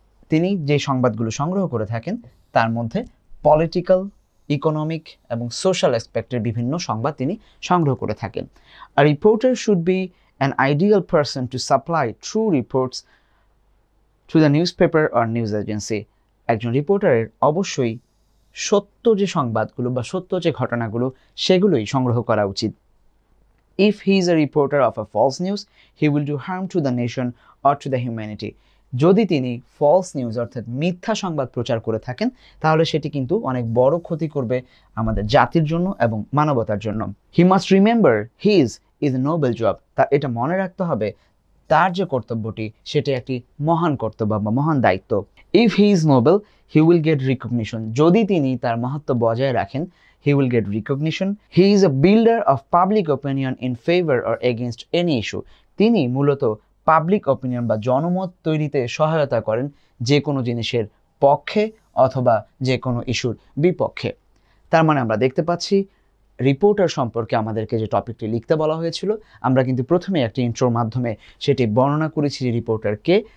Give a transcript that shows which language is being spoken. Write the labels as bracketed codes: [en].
[bn] তিনি যে সংবাদগুলো সংগ্রহ করে থাকেন তার মধ্যে পলিটিক্যাল, ইকোনমিক এবং সোশ্যাল অ্যাসপেক্টের বিভিন্ন সংবাদ তিনি সংগ্রহ করে থাকেন। [en] A reporter should be an ideal person to supply true reports to the newspaper or news agency. [bn] একজন রিপোর্টারের অবশ্যই সত্য যে সংবাদগুলো বা সত্য যে ঘটনাগুলো সেগুলোই সংগ্রহ করা উচিত। [en] If he is a reporter of a false news, he will do harm to the nation or to the humanity. [bn] যদি তিনি ফলস নিউজ অর্থাৎ মিথ্যা সংবাদ প্রচার করে থাকেন তাহলে সেটি কিন্তু অনেক বড় ক্ষতি করবে আমাদের জাতির জন্য এবং মানবতার জন্য। [en] He must remember his is a noble job. [bn] তা এটা মনে রাখতে হবে তার যে কর্তব্যটি সেটি একটি মহান কর্তব্য বা মহান দায়িত্ব। [en] If he is noble he will get recognition. [bn] যদি তিনি তার মহত্ব বজায় রাখেন, [en] he will get recognition. He is a builder of public opinion in favor or against any issue. [bn] তিনি মূলত পাবলিক অপিনিয়ন বা জনমত তৈরিতে সহায়তা করেন যে কোনো জিনিসের পক্ষে অথবা যে কোনো ইস্যুর বিপক্ষে। তার মানে আমরা দেখতে পাচ্ছি রিপোর্টার সম্পর্কে আমাদেরকে যে টপিকটি লিখতে বলা হয়েছিল, আমরা কিন্তু প্রথমে একটি ইন্ট্রোর মাধ্যমে সেটি বর্ণনা করেছি যে রিপোর্টার কে।